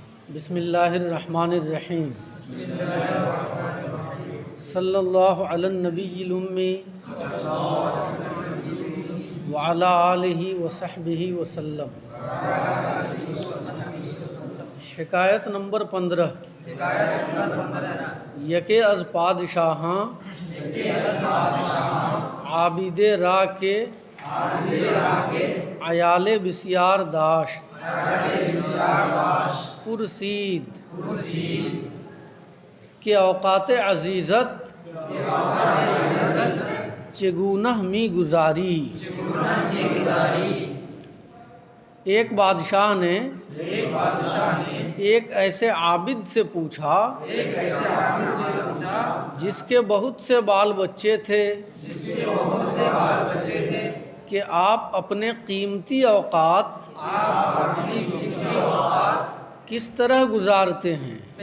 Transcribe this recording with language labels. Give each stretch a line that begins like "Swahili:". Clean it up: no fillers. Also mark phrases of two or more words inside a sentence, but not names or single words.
Arabic: بسم اللہ الرحمن الرحیم صلی اللہ علی النبی الامی وعلی آلہ وصحبہ وسلم۔
Urdu: حکایت نمبر 15۔
Persian: یکے از پادشاہاں عابد را کے عیال بسیار داشت، پرسید کہ اوقات عزیزت چگونہ می گزاری۔
Urdu: ایک بادشاہ نے ایک ایسے عابد سے پوچھا جس کے بہت سے بال بچے تھے کہ آپ اپنے قیمتی اوقات کس طرح گزارتے ہیں؟